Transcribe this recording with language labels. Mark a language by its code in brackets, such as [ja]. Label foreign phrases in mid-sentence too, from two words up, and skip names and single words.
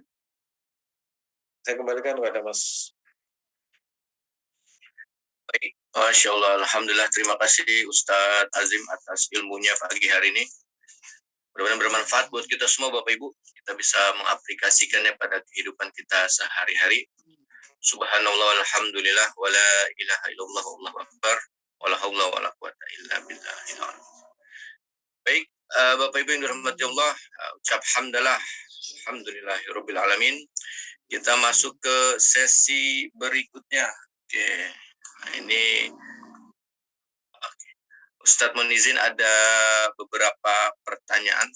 [id] Saya kembalikan kepada Mas. Baik, [ar] ما شاء الله, [id] Alhamdulillah, terima kasih Ustadz Azim atas ilmunya pagi hari ini. Mudah-mudahan bermanfaat buat kita semua Bapak Ibu. Kita bisa mengaplikasikannya pada kehidupan kita sehari-hari. [ar] سبحان الله والحمد لله ولا إله إلا الله والله أكبر ولا حول ولا قوة إلا بالله. [id] Baik, Bapak Ibu yang dirahmati Allah, ucap hamdalah [ar] الحمد لله رب العالمين. [id] Kita masuk ke sesi berikutnya. Oke. Nah, ini Ustadz mohon izin ada beberapa pertanyaan.